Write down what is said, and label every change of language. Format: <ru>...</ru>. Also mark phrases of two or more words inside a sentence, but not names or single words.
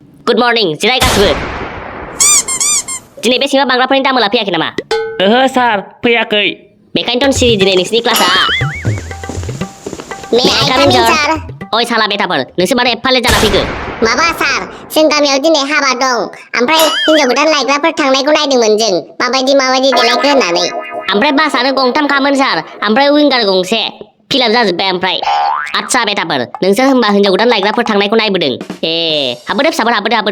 <en>Good morning</en> <brx>जिराय गासिबो दिनै बे सिङाव बांग्राफोरनि दामोला फैयाखै नामा ओहो सार फैयाखै बेखायनोथ' सिरि दिनै नोंसिनि क्लासआ</brx> <en>May I come in, sir?</en> <brx>ओइ साला बेटाफोर नोंसोर मानो एफा लेट जाना फैखो माबा सार जों गामियाव दिनै हाबा दं ओमफ्राय हिनजाव गोदान लायग्राफोर थांनायखौ नायदोंमोन जों माबायदि देलायखो होननानै ओमफ्राय बासआनो गंथामखामोन सार ओमफ्राय विंगार गंसे फिलाप जाजोब्बाय ओमफ्राय आदसा बेटाफोर नोंसोर होनबा हिनजाव गोदान लायग्राफोर थांनायखौ नायबोदों ए हाबबोदो फिसाफोर हाबबोदो</brx>